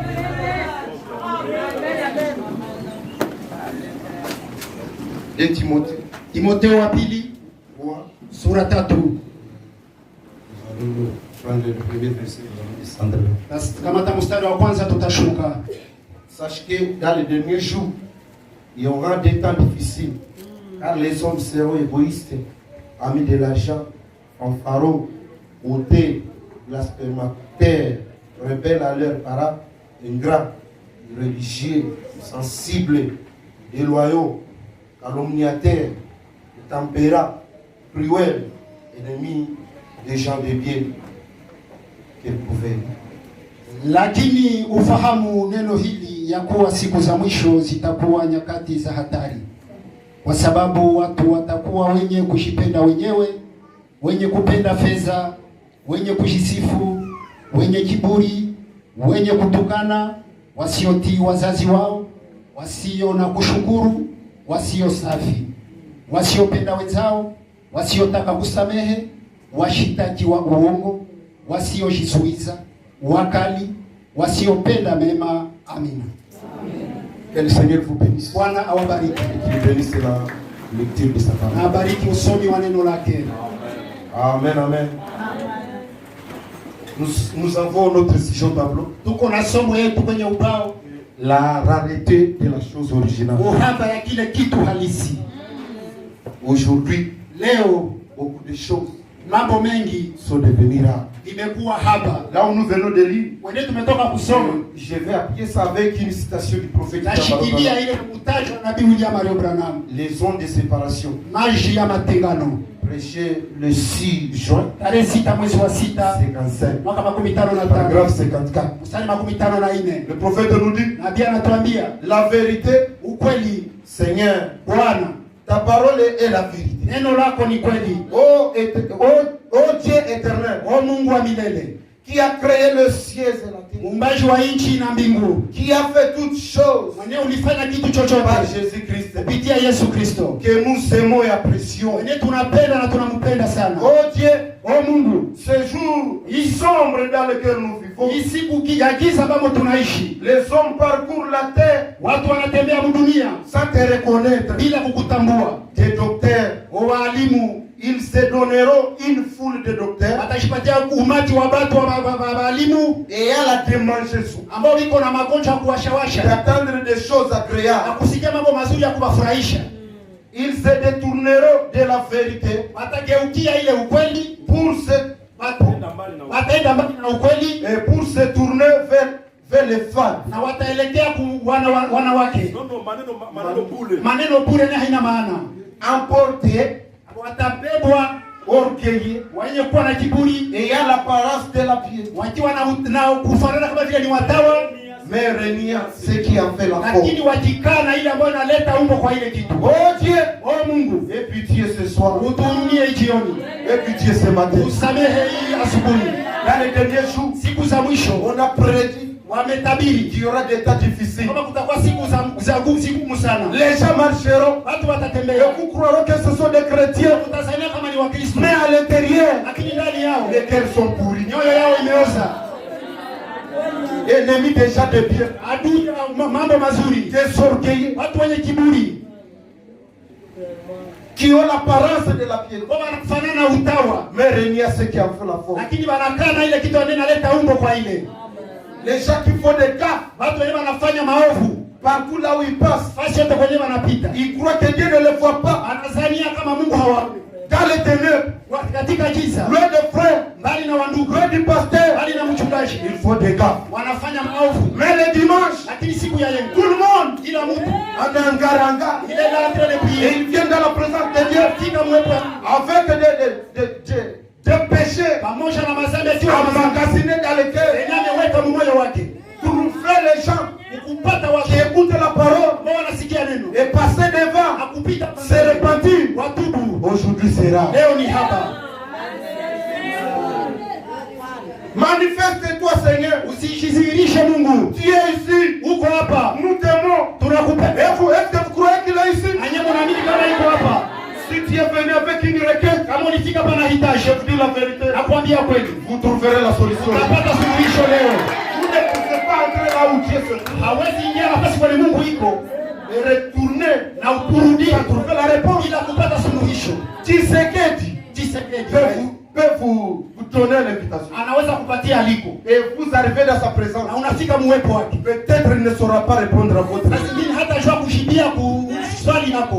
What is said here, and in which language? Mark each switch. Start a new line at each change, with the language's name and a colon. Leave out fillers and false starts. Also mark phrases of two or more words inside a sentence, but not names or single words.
French: De Timothée.
Swahili: Timotheo wa pili sura 3. Kama mstari wa kwanza tutashuka.
French: Sache que dans les derniers jours, il y aura des temps difficiles, car les hommes seront égoïstes, amis de l'argent, fanfarons, hautés, blasphémateurs, rebelles à leurs parents, ingrats, religieux, sensibles, déloyaux, calomniateurs, températs, cruels, ennemis des gens de bien. Quel prophète.
Swahili: Lakini ufahamu neno hili ya kuwa siku za mwisho zitakuwa nyakati za hatari, kwa sababu watu watakuwa wenye kujipenda wenyewe, wenye kupenda fedha, wenye kujisifu, wenye kiburi, wenye kutukana, wasiotii wazazi wao, wasio na kushukuru, wasio safi, wasiopenda wenzao, wasiotaka kusamehe, washitaki wa uongo, wasiojizuiza, wakali, wasiopenda mema. Amina.
French: Que le Seigneur vous bénisse.
Swahili: Bwana awabariki.
French: Qu'il bénisse la lecture de sa parole.
Swahili: Na abariki usomi wa neno lake. Amen, amen.
French: Nous avons notre sujet au tableau.
Swahili: Tuko na somo yetu kwenye ubao.
French: La rareté de la chose originale.
Swahili: Uhaba ya kile kitu halisi.
French: Aujourd'hui,
Swahili: leo
French: beaucoup de choses
Swahili: mambo mengi
French: sont devenues rares.
Swahili: Imekuwa haba.
French: Là où nous venons de lire,
Swahili: tumetoka kusoma,
French: je vais appuyer ça avec une citation du prophète.
Swahili: Nashikilia ile mtajo na Nabii William Mario Branham.
French: Les ondes de séparation.
Swahili: Maji ya matengano.
French: Prêché le 6 juin.
Swahili: Tarehe 6 mwezi wa 6 55. Mwaka 55.
French: Paragraphe 54.
Swahili: Mstari 54.
French: Le prophète nous dit,
Swahili: Nabii anatuambia,
French: la vérité,
Swahili: ukweli,
French: Seigneur,
Swahili: Bwana,
French: ta parole est la vérité.
Swahili: Neno lako ni kweli.
French: Oh Dieu éternel,
Swahili: oh Mungu wa milele,
French: qui a créé le ciel et la terre,
Swahili: muumbaji wa nchi na mbingu,
French: qui a fait toutes choses,
Swahili: mwenye ulifanya kitu chochote
French: par Jésus-Christ,
Swahili: kupitia Yesu Kristo,
French: que nous aimons et apprécions,
Swahili: mwenye tunapenda na tunampenda sana.
French: oh Dieu,
Swahili: oh Mungu,
French: ce jour sombre dans lequel nous vivons,
Swahili: siku ya giza ambamo tunaishi,
French: les hommes parcourent la terre,
Swahili: watu wanatembea dunia
French: sans te reconnaître,
Swahili: bila kukutambua.
French: Des docteurs,
Swahili: walimu,
French: ils se donneront une foule de docteurs,
Swahili: watajipatia umati wa watu wa walimu,
French: et à la démangeaison,
Swahili: ambao wiko na magonjwa kuwashawasha,
French: d'attendre des choses agréables,
Swahili: na kusikia mambo mazuri ya kuwafurahisha.
French: Ils se détourneront de la vérité,
Swahili: watageukia ile ukweli,
French: pour se
Swahili: wataenda mbali na ukweli,
French: et pour se tourner vers les femmes,
Swahili: na wataelekea wanawake. Maneno bure na haina maana.
French: Emportés,
Swahili: watabebwa,
French: orgueilleux,
Swahili: wenye kuwa na kiburi,
French: et à l'apparence de la piété,
Swahili: wakiwa na kufanana kama vile ni watawa,
French: mais reniant ce qui en fait la force,
Swahili: lakini wajikana ile ambayo inaleta umbo kwa ile kitu.
French: Oh Dieu,
Swahili: oh Mungu,
French: aie pitié ce soir,
Swahili: utuhurumie jioni,
French: aie pitié ce matin,
Swahili: usamehe hii asubuhi.
French: Dans les derniers jours,
Swahili: siku za mwisho,
French: on a prédit,
Swahili: wametabiri,
French: qu'il y aura des temps difficiles,
Swahili: kama kutakuwa siku za ngumu sana.
French: Les gens marcheront,
Swahili: watu watatembea,
French: et vous croirez que ce sont des chrétiens,
Swahili: utazania kama ni Wakristo,
French: mais à l'intérieur,
Swahili: lakini ndani yao
French: les cœurs sont pourris,
Swahili: nyoyo yao imeoza.
French: Ennemis des gens de bien,
Swahili: adui mambo mazuri,
French: des orgueilleux,
Swahili: watu wenye kiburi,
French: qui ont l'apparence de la piété,
Swahili: wanafanana utawa,
French: mais reniant ce qui en fait la force,
Swahili: lakini wanakana ile kitu inaleta umbo kwa ile.
French: Les gens qui font des cas,
Swahili: watu wenye wanafanya maovu
French: partout là où ils passent,
Swahili: fasi yote kwenye wanapita,
French: ils croient que Dieu ne les voit pas,
Swahili: anazania kama Mungu hawaoni.
French: Dans les ténèbres,
Swahili: katika giza,
French: loin de frères,
Swahili: mbali na wandugu,
French: loin du pasteur,
Swahili: mbali na mchungaji,
French: ils font des cas,
Swahili: wanafanya maovu.
French: mais le dimanche,
Swahili: lakini siku ya leo,
French: tout le monde,
Swahili: kila mtu anangaranga,
French: il est là en train de prier, et ils viennent dans la présence de Dieu, avec des péchés,
Swahili: pamoja na mazambi
French: emmagasinés dans le cœur,
Swahili: ameweka moyo wake,
French: trouver les gens
Swahili: kupata watu
French: qui écoutent la parole,
Swahili: wanasikia neno,
French: et passer devant,
Swahili: akupita,
French: se repentir.
Swahili: watubu.
French: Aujourd'hui sera,
Swahili: leo ni hapa.
French: Manifeste-toi Seigneur,
Swahili: usijidhihirishe Mungu,
French: tu es ici,
Swahili: uko hapa,
French: nous t'aimons,
Swahili: tunakupenda.
French: Est-ce que vous croyez qu'il est ici?
Swahili: Anya mnaamini kama yuko hapa?
French: Si tu es venu avec une requête,
Swahili: kama ulifika hapa na hitaji,
French: je vous dis la vérité,
Swahili: nakwambia kweli,
French: vous trouverez la solution.
Swahili: utapata suluhisho leo.
French: là où Dieu se trouve.
Swahili: Hawezi ingia nafasi kwa Mungu iko.
French: Et retourner
Swahili: Na ukurudia
French: trouver la réponse.
Swahili: bila kupata suluhisho.
French: Tshisekedi peut vous donner l'invitation.
Swahili: Anaweza kupatia aliko.
French: Et vous arrivez dans sa présence.
Swahili: Na unafika muwepo wake.
French: Peut-être il ne saura pas répondre à votre question.
Swahili: Lakini hata jua kushibia swali lako.